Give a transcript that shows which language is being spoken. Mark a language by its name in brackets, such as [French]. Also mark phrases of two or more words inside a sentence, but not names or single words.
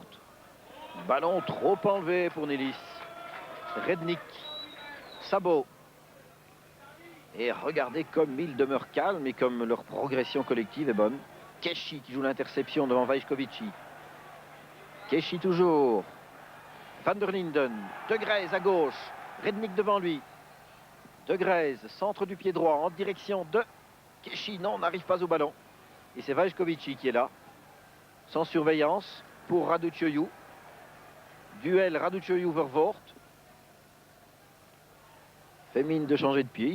[French] Ballon trop enlevé pour Nilis. Rednik. Sabot. Et regardez comme ils demeurent calmes et comme leur progression collective est bonne. Keshi qui joue l'interception devant Vajkovici. Keshi toujours. Van der Linden. De Greyse à gauche. Rednik devant lui. De Greyse, centre du pied droit en direction de Keshi. Non, n'arrive pas au ballon. Et c'est Vajkovici qui est là. Sans surveillance pour Raducioiu. Duel Raducioiu-Vervoort. Fait mine de changer de pied.